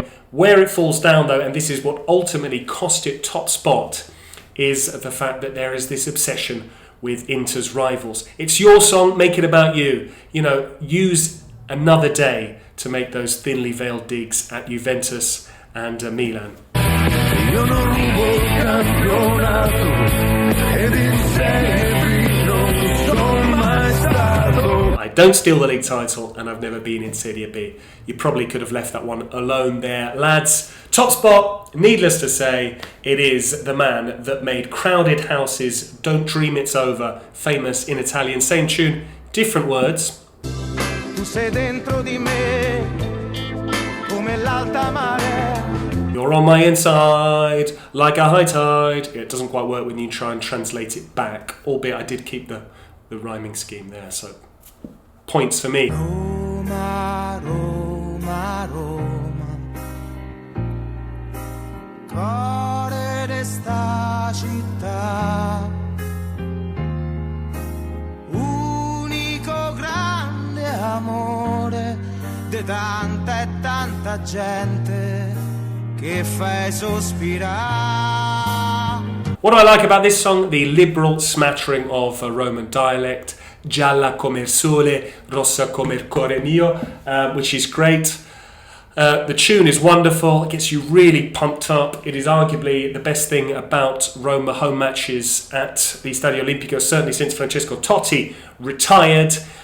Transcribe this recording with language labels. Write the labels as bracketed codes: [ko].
[en] Where it falls down though, and this is what ultimately cost it top spot, is the fact that there is this obsession with Inter's rivals. It's your song, make it about you. You know, use another day to make those thinly veiled digs at Juventus and Milan. [it] Io non rubo il campionato ed in Serie B non sono mai stato. [en] I don't steal the league title and I've never been in Serie B. You probably could have left that one alone there. Lads, top spot, needless to say, it is the man that made Crowded Houses, Don't Dream It's Over, famous in Italian. Same tune, different words. [it] Tu sei dentro di me come l'alta marea. [en] You're on my inside, like a high tide. Yeah, it doesn't quite work when you try and translate it back, albeit I did keep the rhyming scheme there, so points for me. [it] Roma, Roma, Roma, cuore d'esta città, unico grande amore di tanta e tanta gente che fai sospirare. [en] What do I like about this song? The liberal smattering of Roman dialect, [it] gialla come il sole, rossa come il cuore mio, [en] which is great. The tune is wonderful, it gets you really pumped up. It is arguably the best thing about Roma home matches at the Stadio Olimpico, certainly since Francesco Totti retired.